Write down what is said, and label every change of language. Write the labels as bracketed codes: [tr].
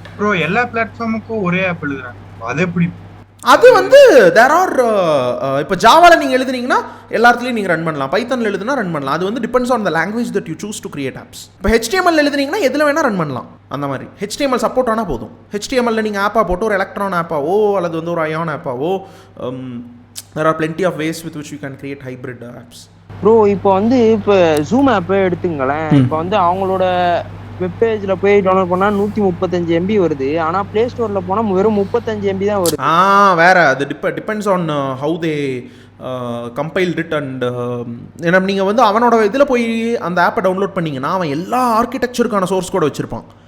[ta] Bro எல்லா பிளாட்ஃபார்முக்கும் ஒரே app எழுதுறாங்க. அது எப்படி? அது வந்து தேர் ஆர் இப்போ ஜாவால நீங்க எழுதுனீங்கன்னா எல்லாத்துலயும் நீங்க ரன் பண்ணலாம். பைத்தன்ல எழுதுனா ரன் பண்ணலாம். அது வந்து [en] Depends on the language that you choose to create apps. [ta] இப்போ HTML எழுதுனீங்கன்னா எதுல வேணா ரன் பண்ணலாம். அந்த மாதிரி HTML சப்போர்ட் ஆனா போதும். [en] HTML [ta] நீங்க ஆப்பா போட்டு ஒரு எலக்ட்ரான் ஆப்பாவோ அல்லது வந்து ஒரு ion ஆப்பாவோ, [en] there are plenty of ways with which you can create hybrid apps. [ta] Bro இப்போ வந்து இப்போ ஜூம் ஆப்பே எடுத்துங்களேன். இப்போ வந்து அவங்களோட வெப்பேஜ்ல போய் டவுன்லோட் பண்ணா 135 MB வருது. ஆனா பிளே ஸ்டோர்ல போனா வெறும் 35 MB தான் வருது. வேற அது [en] Depends on how they compiled it. [ta] And ஏன்னா நீங்கள் வந்து அவனோட இதில் போய் அந்த ஆப்பை டவுன்லோட் பண்ணிங்கன்னா அவன் எல்லா ஆர்கிடெக்சருக்கான சோர்ஸ் கூட வச்சுருப்பான்.